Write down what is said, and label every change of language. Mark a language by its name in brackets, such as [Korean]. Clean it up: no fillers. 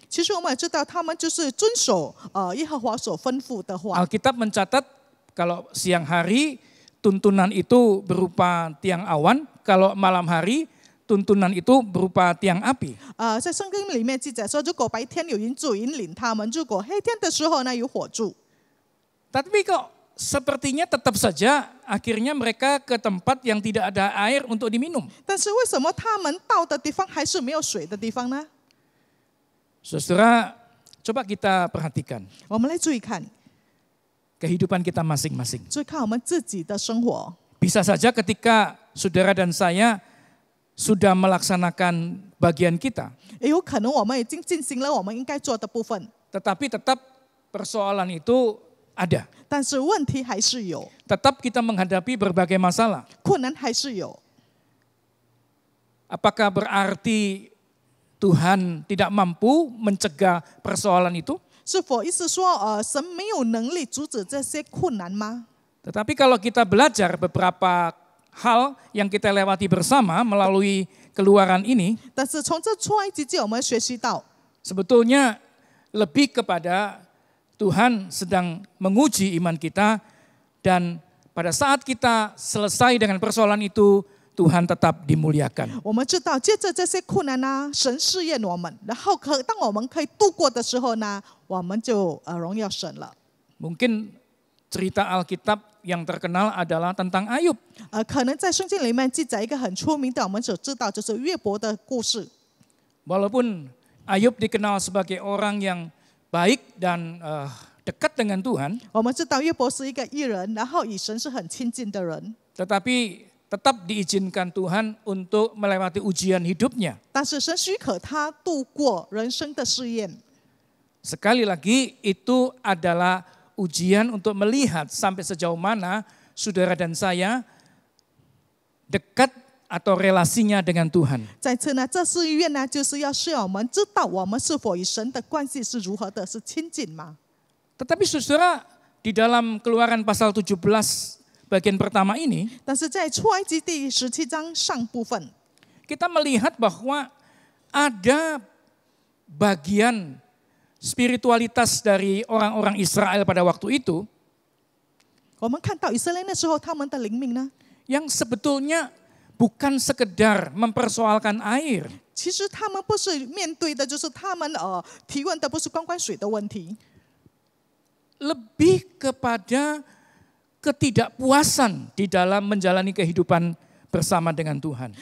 [Chinese] 其实我们也知道，他们就是遵守耶和华所吩咐的话。 [Indonesian] Alkitab mencatat kalau siang hari tuntunan itu berupa tiang awan, kalau malam hari tuntunan itu berupa tiang api. [Chinese] 在圣经里面记载说，如果白天有云柱引领他们，如果黑天的时候呢有火柱。 [Indonesian] Tapi kok sepertinya tetap saja akhirnya mereka ke tempat yang tidak ada air untuk diminum. [Chinese] 但是为什么他们到的地方还是没有水的地方呢？ [Indonesian] Saudara, coba kita perhatikan [Chinese] 我们来注意看， [Indonesian] kehidupan kita masing-masing. [Chinese] 注意看我们自己的生活。 [Indonesian] Bisa saja ketika saudara dan saya sudah melaksanakan bagian kita, [Chinese] 也有可能我们已经进行了我们应该做的部分， [Indonesian] tetapi tetap persoalan itu ada. [Chinese] 但是问题还是有， [Indonesian] Tetap kita menghadapi berbagai masalah. [Chinese] 困难还是有。 [Indonesian] Apakah berarti Tuhan tidak mampu mencegah persoalan itu? [Chinese] 是否意思说，神没有能力阻止这些困难吗？ [Indonesian] Tetapi kalau kita belajar beberapa hal yang kita lewati bersama melalui keluaran ini, [Chinese] 但是从这出埃及记我们学习到， [Indonesian] sebetulnya lebih kepada Tuhan sedang menguji iman kita dan pada saat kita selesai dengan persoalan itu, Tuhan tetap dimuliakan. [Chinese] 我们知道借着这些困难呢，神试验我们，然后当我们可以度过的时候呢，我们就荣耀神了。 [Indonesian] Mungkin cerita Alkitab yang terkenal adalah tentang Ayub. [Chinese] 可能在圣经里面记载一个很出名的，我们所知道就是约伯的故事。 [Indonesian] Walaupun Ayub dikenal sebagai orang yang baik dan dekat dengan Tuhan, [Chinese] 我们知道约伯是一个义人，然后与神是很亲近的人， [Indonesian] tetapi tetap diizinkan Tuhan untuk melewati ujian hidupnya. [Chinese] 但是神许可他度过人生的试验。 [Indonesian] Sekali lagi itu adalah ujian untuk melihat sampai sejauh mana saudara dan saya dekat atau relasinya dengan Tuhan. [Chinese] 再次呢，这试验呢，就是要使我们知道我们是否与神的关系是如何的，是亲近吗？ [Indonesian] Tetapi saudara, di dalam Keluaran pasal 17 bagian pertama ini, [Chinese] 但是在出埃及第17章上部分， [Indonesian] kita melihat bahwa ada bagian spiritualitas dari orang-orang Israel pada waktu itu [Chinese] 我们看到以色列那时候他们的灵命呢， [Indonesian] yang sebetulnya bukan sekedar mempersoalkan air, [Chinese] 其实他们不是面对的，就是他们提问的不是关水的问题， [Indonesian] lebih kepada ketidakpuasan di dalam menjalani kehidupan bersama dengan Tuhan.